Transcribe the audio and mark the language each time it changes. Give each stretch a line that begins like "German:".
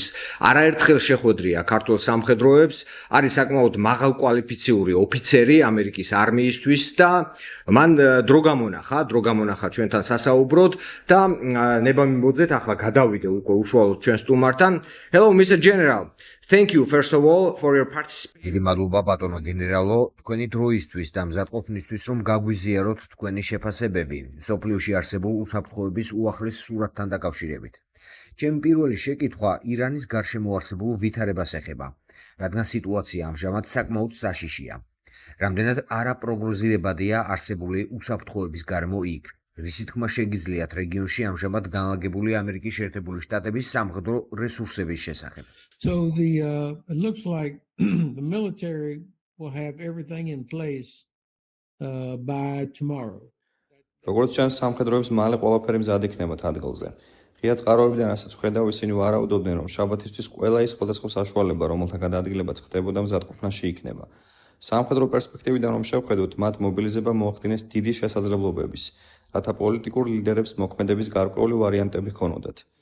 Georgian: ის არაერთხელ შეხვედრია ქართულ სამხედროებს, არის საკმაოდ მაღალკვალიფიციური ოფიცერი ამერიკის არმიისთვის და მან დრო გამონახა ჩვენთან სასაუბროდ და ნება მიმოძეთ ახლა გადავიდე უკვე უშუალოდ ჩვენ სტუმართან.
English: Hello Mr. General. Thank you first of all for your participation.
Georgian: მადლობა ბატონო გენერალო, თქვენი დროისთვის და მზადყოფნისთვის, რომ გაგვიზიაროთ თქვენი შეფასებები მსოფლიოში არსებულ უსაფრთხოების უახლეს სურათთან დაკავშირებით. ჩემი პირველი შეკითხვა ირანის გარშემო არსებულ ვითარებას ეხება, რადგან სიტუაცია ამჟამად საკმაოდ საშიშია. რამდენად არაპროგნოზირებადია არსებული უსაფრთხოების გარემო იქ. რისი თქმა შეგიძლიათ რეგიონში ამჟამად განლაგებული ამერიკის შეერთებული შტატების სამხედრო რესურსების შესახებ.
English: So it looks like the military will have everything in place by tomorrow.
Georgian: როგორც ჩანს, სამხედროებს მალე ყველაფერი მზად იქნებათ ადგილზე. ღია წყაროებიდან რასაც ვხედავ, ისინი ვარაუდობდნენ, რომ შაბათისთვის ყველა ის სხვადასხვა საშუალება, რომელთა გადაადგილებაც ხდებოდა, მზადყოფნაში იქნება. სამხედრო პერსპექტივიდან რომ შევხედოთ, მათ მობილიზება მოახდინეს დიდი შესაძლებლობების, რათა პოლიტიკურ ლიდერებს მოქმედების გარკვეული ვარიანტები ჰქონოდათ.